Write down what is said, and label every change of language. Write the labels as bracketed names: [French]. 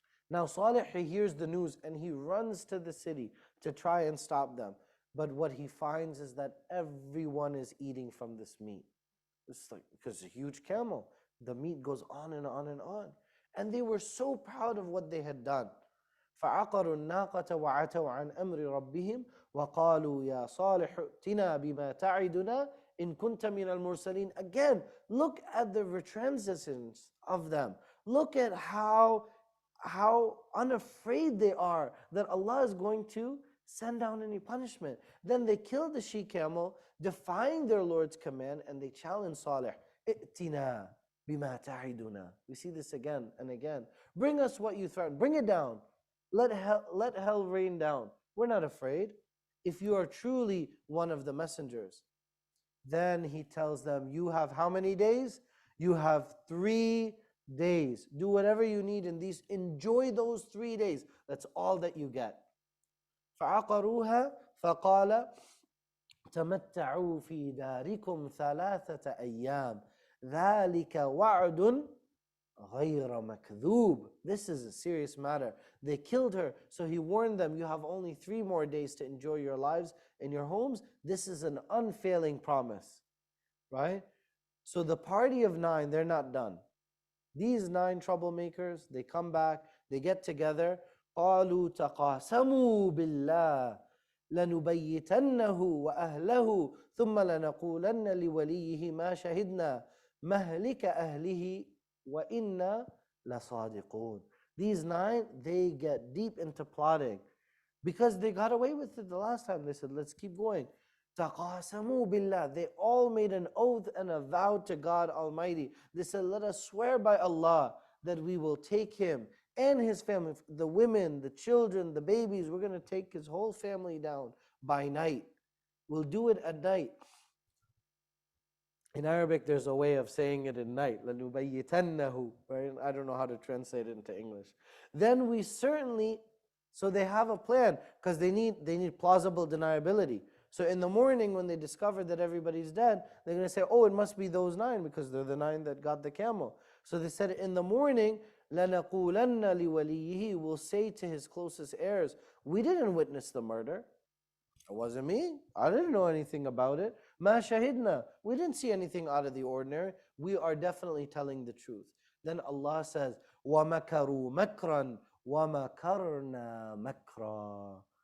[English] Now Saleh, he hears the news and he runs to the city to try and stop them. But what he finds is that everyone is eating from this meat. It's like, because it's a huge camel, the meat goes on and on and on. And they were so proud of what they had done. [Arabic] فَعَقَرُوا النَّاقَةَ وَعَتَوْا عَنْ أَمْرِ رَبِّهِمْ وَقَالُوا يَا صَالِحُ ائْتِنَا بِمَا تَعِدُنَا إِن كُنْتَ مِنَ الْمُرْسَلِينَ. [English] Again, look at the retransitions of them. Look at how unafraid they are that Allah is going to send down any punishment. Then they killed the she camel, defying their Lord's command, and they challenged Saleh. [Arabic] I'tina bima ta'iduna. [English] We see this again and again. Bring us what you threaten. Bring it down. Let hell rain down. We're not afraid. If you are truly one of the messengers. Then he tells them, you have how many days? You have 3 days. Do whatever you need in these. Enjoy those 3 days. That's all that you get. [Arabic] فعقروها فقال تمتعوا في داركم 3 أيام ذلك وعد غير مكذوب. [English] This is a serious matter. They killed her, so he warned them, you have only 3 more days to enjoy your lives in your homes. This is an unfailing promise, right? So the party of 9, they're not done. These 9 troublemakers, they come back, they get together. [Arabic] قالوا تقاسموا بالله لنبيتنه وأهله ثم لنقولن لوليه ما شهدنا مهلك أهله وإنا لصادقون. [English] These 9, they get deep into plotting because they got away with it the last time. They said, let's keep going. [Arabic] تَقَاسَمُوا بِاللَّهِ. [English] They all made an oath and a vow to God Almighty. They said, let us swear by Allah that we will take him and his family, the women, the children, the babies. We're going to take his whole family down by night. We'll do it at night. In Arabic, there's a way of saying it in night. [Arabic] لَنُبَيِّتَنَّهُ. [English] Right? I don't know how to translate it into English. Then we certainly, so they have a plan because they need plausible deniability. So in the morning when they discover that everybody's dead, they're going to say, oh, it must be those 9 because they're the 9 that got the camel. So they said in the morning, [Arabic] لَنَقُولَنَّ لِوَلِيِّهِ, [English] will say to his closest heirs, we didn't witness the murder. It wasn't me. I didn't know anything about it. [Arabic] مَا شَهِدْنَا. [English] We didn't see anything out of the ordinary. We are definitely telling the truth. Then Allah says, [Arabic] وَمَكَرُوا مَكْرًا وَمَكَرْنَا مَكْرًا.